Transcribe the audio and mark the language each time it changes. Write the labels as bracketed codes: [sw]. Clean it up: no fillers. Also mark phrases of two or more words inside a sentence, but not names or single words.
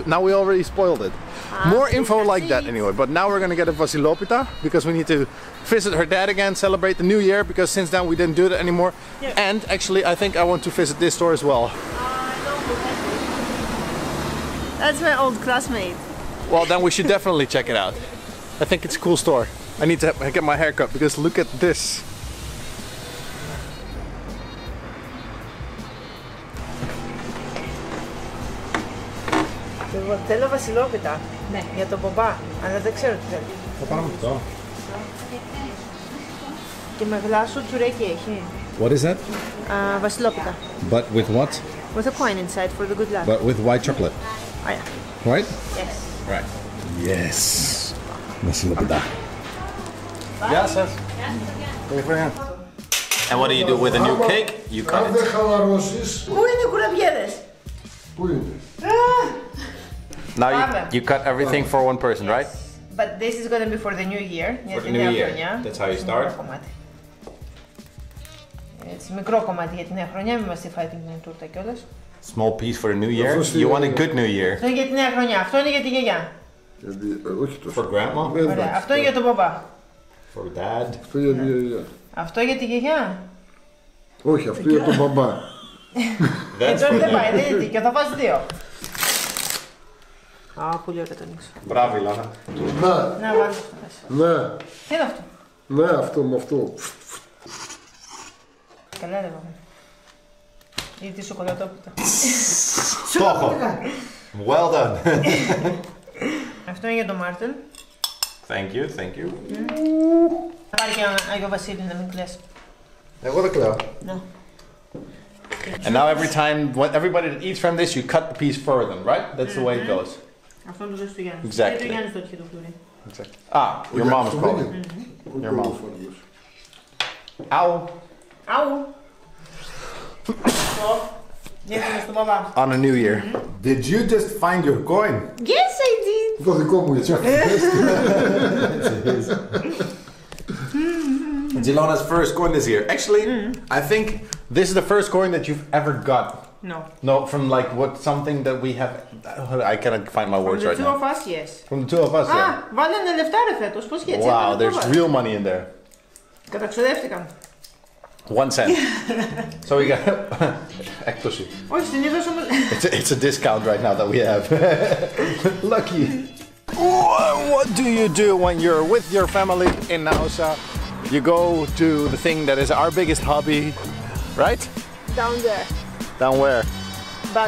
[en] Now we already spoiled it. More info like that anyway. But now we're gonna get a Vasilopita because we need to visit her dad again, celebrate the new year because since then we didn't do that anymore. Yeah. And actually, I think I want to visit this store as well. That's my old classmate. Well, then we should definitely check it out. I think it's a cool store. I need to get my hair cut because look at this. [el] Θέλω βασιλόπιτα. Ναι. Για τον μπαμπά. Αλλά δεν ξέρω τι θέλει. Θα πάμε αυτό. Και με γλάσο τσουρέκι έχει. [en] What is that? [el] Βασιλόπιτα. [en] But with what? With a coin inside for the good luck. But with white chocolate, Oh yeah. right? Yes. Right. Yes. Vasilopita. Yes, yes. And what do you do with a new cake? You cut [el] Αν [en] it. [el] δεν χαλαρώσεις, Πού είναι οι κουραμπιέδες? πού είναι? [en] Now [el] Πάμε. [en] you cut everything for one person, right? But this is going to be for the new year. For the new year. That's how you start. [el] Μικρό κομμάτι. Έτσι, μικρό κομμάτι για τη νέα χρονιά, μην μας τη φάει την τούρτα κιόλας. [en] Small piece for the new year. You want a good new year. [el] Αυτό είναι για τη νέα χρονιά, αυτό είναι για τη γιαγιά. Γιατί, όχι τόσο. [en] For grandma. [el] Ωραία, αυτό είναι για τον μπαμπά. [en] For dad. [el] Αυτό για τη γιαγιά. Αυτό για τη γιαγιά. Όχι, αυτό για τον μπαμπά. [en] That's [el] Τώρα [en] for [el] δεν πάει, [en] dad. [el] δεν είναι δίκαιο, θα φας 2. Α, πολύ ωραία το ανοίξω. Μπράβο, Ilona. Να, Να βάλω αυτό μέσα. ναι, Τι είναι αυτό? ναι, αυτό με αυτό. Καλά ρε βάμε. Ή τη σοκολατόπιτα. Το έχω. [en] Well done. [el] Αυτό είναι για τον Μάρτεν. [en] Thank you, thank you. [el] Θα πάρει και έναν Άγιο Βασίλη να μην κλαις. Εγώ δεν κλαίω. Ναι. [en] And now every time, everybody that eats from this, you cut the piece further, right? That's the way it goes. [el] Αυτό είναι το ζώστο του Γιάννη. [en] Exactly. [el] Το Γιάννης το είχε το πλούρι. [en] Exactly. Ah, your mom is calling. Your mom. Ow. [el] Αου. Γεύουμε στον μπαμπά. [en] On a new year. Did you just find your coin? Yes, I did. [el] Το δικό μου έτσι. [en] It's Ilona's first coin this year. Actually, I think this is the first coin that you've ever got. No. No, from like what something that we have. I cannot find my words The right two now. of us, yes. From the two of us, [el] Α, [en] yeah. [el] βάλανε λεφτά ρε φέτος, πώς και έτσι. [en] Wow, there's real money in there. [el] Καταξοδεύτηκαν. [en] 1 cent. So we got. [el] Έκπτωση. Όχι, συνήθως όμως... [en] It's a discount right now that we have. Lucky. What do you do when you're with your family in Naousa? You go to the thing that is our biggest hobby, right? Down there. Down where? Back.